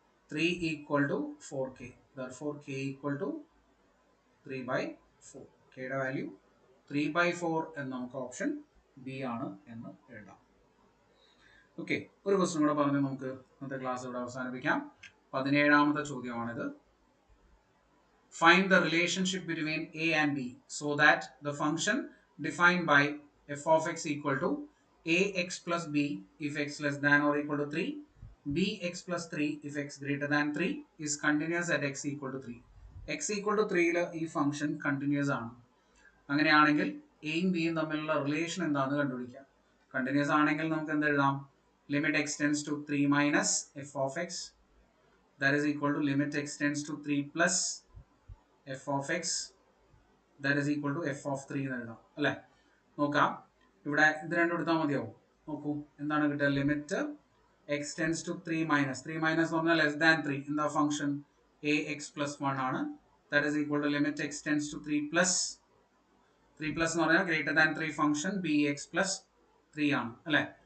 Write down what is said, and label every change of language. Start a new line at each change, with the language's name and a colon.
English: 3 equal to 4k. therefore k equal to 3/4.
Malayalam: കെയുടെ value 3/4 എന്ന് നമുക്ക് ഓപ്ഷൻ ബി ആണ് എന്ന് എഴുതാം. ഓക്കെ, ഒരു ക്വസ്റ്റ്യൻ കൂടെ പറഞ്ഞ് നമുക്ക് ഇന്നത്തെ ക്ലാസ് ഇവിടെ അവസാനിപ്പിക്കാം. 17ാമത്തെ ചോദ്യമാണിത്.
English: Find the relationship between a and b so that the function defined by f of x equal to ax plus b if x less than or equal to 3, bx plus 3 if x greater than 3 is continuous at x equal to 3.
Malayalam: x equal to 3 ല് ഈ function continuous ആണ്. അങ്ങനെയാണെങ്കിൽ എയും ബിയും തമ്മിലുള്ള relation എന്താണെന്ന് കണ്ടുപിടിക്കാം. Continuous ആണെങ്കിൽ നമുക്ക് എന്ത് എഴുതാം?
English: limit x tends to 3 minus f of x, that is equal to limit x tends to 3 plus f of x, that is equal to f of 3
Malayalam: എന്ന് എഴുതാം അല്ലേ. നോക്കാം, ഇവിടെ ഇത് രണ്ടും എടുത്താൽ മതിയാവും. നോക്കൂ, എന്താണ് കിട്ടുക? Limit x tends to 3 minus എന്ന് പറഞ്ഞാൽ ലെസ് ദാൻ 3, എന്താ ഫംഗ്ഷൻ എ എക്സ് പ്ലസ് 1 ആണ്.
English: that is equal to limit x tends to 3 plus
Malayalam: 3 plus എന്ന് പറഞ്ഞാൽ greater than 3 function B X plus 3 ആണ് അല്ലേ.